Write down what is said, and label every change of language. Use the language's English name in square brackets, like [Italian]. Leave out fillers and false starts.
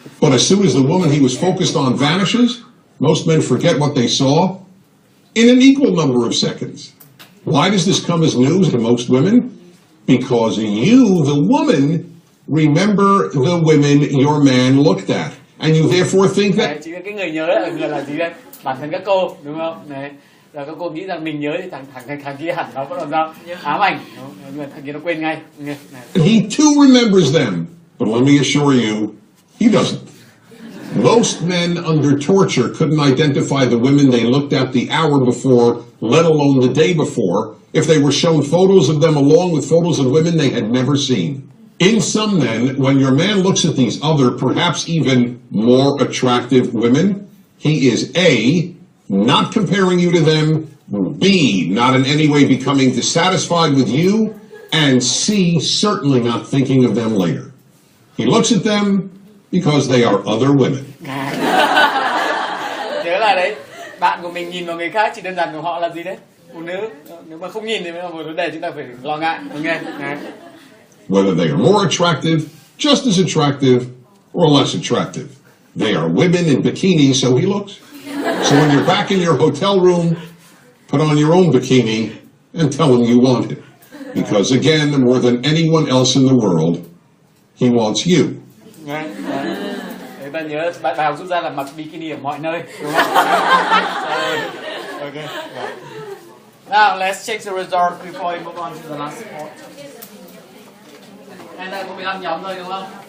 [English] But as soon as the woman he was focused on vanishes, most men forget what they saw in an equal number of seconds. Why does this come as news to most women? Because you, the woman, remember the women your man looked at. And you therefore think that... [Vietnamese] Chỉ cái người nhớ là gì đây? Bản thân các cô, đúng không? Đấy. Rồi các cô nghĩ rằng mình nhớ thì thằng kia hẳn nó có làm sao? Ám ảnh. Thằng kia nó quên ngay. [English] He too remembers them. But let me assure you, he doesn't. Most men under torture couldn't identify the women they looked at the hour before, let alone the day before, if they were shown photos of them along with photos of women they had never seen. In some men, when your man looks at these other, perhaps even more attractive women, he is A, not comparing you to them, B, not in any way becoming dissatisfied with you, and C, certainly not thinking of them later. He looks at them, because they are other women. [Vietnamese] Nhớ là đấy, bạn của mình nhìn vào người khác chỉ đơn giản của họ là gì đấy? Phụ nữ. Nếu mà không nhìn thì mới là một vấn đề chúng ta phải lo ngại. [English] Okay. Whether they are more attractive, just as attractive, or less attractive. They are women in bikinis, so he looks. So when you're back in your hotel room, put on your own bikini and tell him you want him. Because again, more than anyone else in the world, he wants you. [Vietnamese] Người ta nhớ bài học rút ra là mặc bikini ở mọi nơi, đúng không? Okay. [English] Now let's check the result before we move on to the last part. [Vietnamese] Hiện tại có 15 nhóm thôi đúng không?